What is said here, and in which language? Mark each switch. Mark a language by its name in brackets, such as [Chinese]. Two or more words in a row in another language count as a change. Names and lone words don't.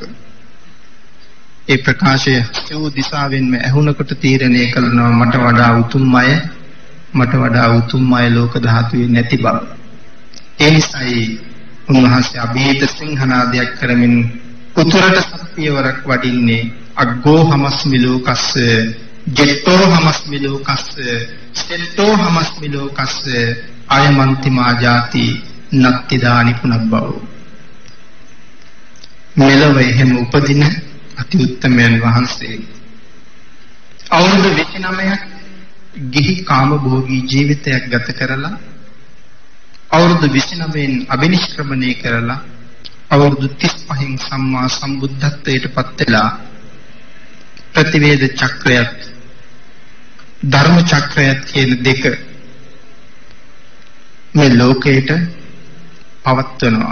[Sinhala] ඒ ප්‍රකාශය සිව් දිසාවෙන්ම ඇහුණකොට තීරණය කළනවා මට වඩා උතුම් අය ලෝක ධාතුවේ නැති බව. ඒ නිසායි උන්වහන්සේ අභීත සිංහනාදයක් කරමින් උතුරට සත්‍යවරක් වඩින්නේ [Pali] අග්ගෝ හමස්මි ලෝකස්ස ජෙට්ටෝ හමස්මි ලෝකස්ස සෙට්ටෝ හමස්මි ලෝකස්ස අයමන්ති මා ජාති නත්තිදානි පුනබ්බව. [Sinhala] මෙලොව එහෙම උපදින අති උත්තමයන් වහන්සේ අවුරුදු 29ක් ගිහි කාමභෝගී ජීවිතයක් ගත කරලා අවුරුදු 29න් අබිනිෂ්ක්‍රමණය කරලා අවුරුදු 35න් සම්මා සම්බුද්ධත්වයට පත් වෙලා ප්‍රතිවේද චක්‍රයත් ධර්ම චක්‍රයත් කියන දෙක මේ ලෝකයට පවත්වනවා.